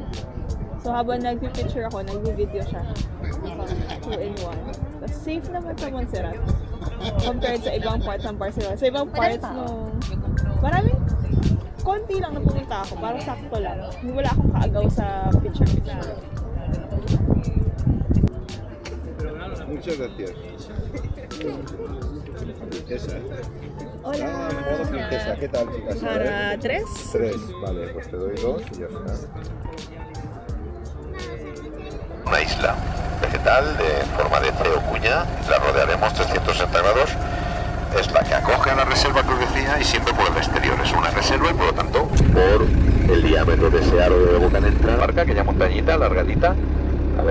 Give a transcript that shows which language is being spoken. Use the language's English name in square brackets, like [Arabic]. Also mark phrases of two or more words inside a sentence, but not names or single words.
[Filipino] So, habang nag-picture ako, nag-video siya. 2-in-1. Tapos, safe naman sa Montserrat. Compared sa ibang parts ng Barcelona. Sa ibang parts nung... Maraming... Konti lang na pumunta ako. Parang sakto lang. Wala akong kaagaw sa picture-picture. [Spanish] Muchas gracias. Princesa. Hola. Modo princesa. ¿Qué tal, chicas? Para 3? Tres. Vale, pues te doy dos y ya está. Una isla vegetal de forma de C o cuña, la rodearemos 360 grados, es la que acoge a la reserva que os decía y siempre por el exterior, es una reserva y por lo tanto por el diámetro de ese aro de boca de entrada, marca aquella montañita alargadita, ¿la veis?